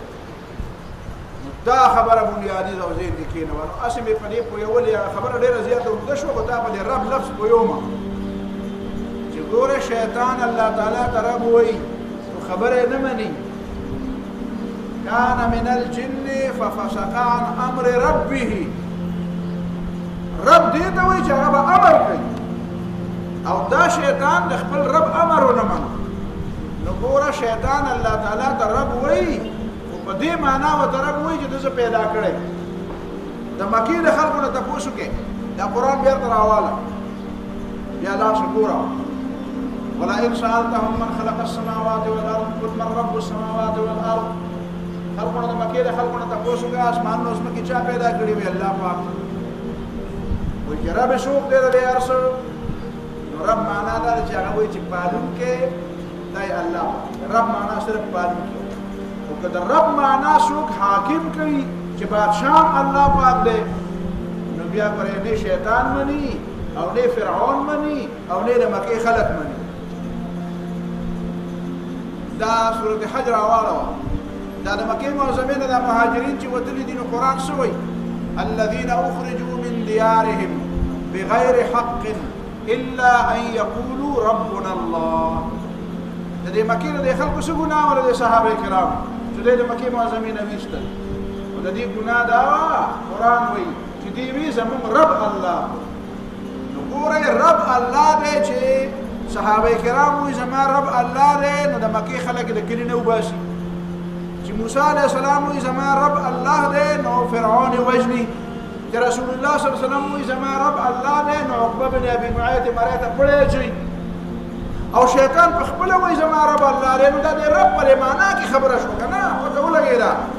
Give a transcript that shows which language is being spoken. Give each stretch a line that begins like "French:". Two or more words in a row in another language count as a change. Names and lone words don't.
Pashto: دا خبره بنیادي ده او ذهن کې کېنوه نو هسې مې په دې پوهېولې هغه خبره ډېره زیاته اوږده شوه خو تا په دې رب لفظ پوهېومه چې ګوره شیطان الله تعالی ته رب وایي نو خبره یې نه مني
Arabic: کان من الجن ففسق عن امر ربه
Pashto: رب دې ته وایي چې هغه به امر کوي او دا شیطان د خپل رب امر ونه منو نو ګوره شیطان الله تعالی ته رب وایي په دې معنا ورته رب وایي چې ده زه پیدا کړی د مکې د خلکو نه تپوس وکړې دا قرآن بېرته راواله بیا لاړ شه ګوره
Arabic: ولئن سألتهم من خلق السماوات والأرض قل من رب السماوات والأرض
Pashto: خلکو نه د مکې د خلکو نه تپوس وکړه اسمانونه او ځمکې چا پیدا کړي وي الله پاک وایي چې رب څوک دی د دې هر څه نو رب معنا دا ده چې هغه وایي چې پالونکی دی الله رب معنا صرف پالونکی او که د رب معنا څوک حاکم کوي چې بادشاه الله پاک دی نو بیا پرې نه شیطان مني او نه فرعون مني او نه د مکې خلک مني دا سورة حج راواله دا د مکې معظمې نه د مهاجرین چې وتلي دي نو قرآن څه وایي
Arabic: الذين أخرجوا من ديارهم بغير حق إلا أن يقولوا ربنا الله
Pashto: د دې مکې نه د خلکو څه ګناه وه د صحابه کرامو چې دوی د مکې معظمې نه ویستل او د دې ګناه دا وه قرآن وایي چې دوی وي زموږ رب الله نو ګورئ رب الله دی چې صحابه کرام وایي زما رب الله دی نو د مکې خلک د کلي نه وباسي چې موسی علیه السلام وایي زما رب الله دی نو فرعون وژني چې رسول الله صلی الله علیه وسلم وایي زما رب الله دی نو عقبه بن ابي معيط مرۍ ته پړی اچوي او شیطان په خپله وایي زما رب الله دی نو دا د رب په معنا کې خبره شوه که نه ورته ولګېده